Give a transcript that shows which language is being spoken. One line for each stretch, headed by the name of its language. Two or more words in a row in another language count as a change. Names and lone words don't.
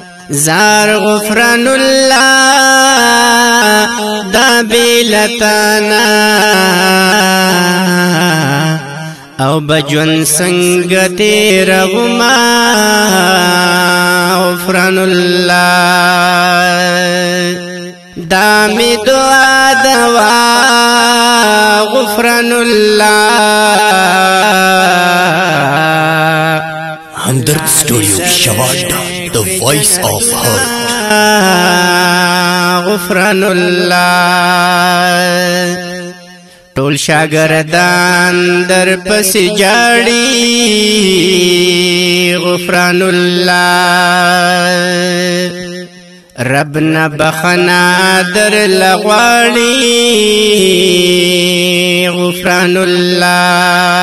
Pashto: زار غفران الله دا بې له تا نه، او بجون څنګه تېرومه غفران الله. دا مې دعا دوا غفران الله. همدرد سټوډیو شواډ،
English: the voice of heart.
Pashto: غفران الله. ټول شاګردان در پسې جاړي غفران الله. رب نه بخنا در لغواړي غفران الله.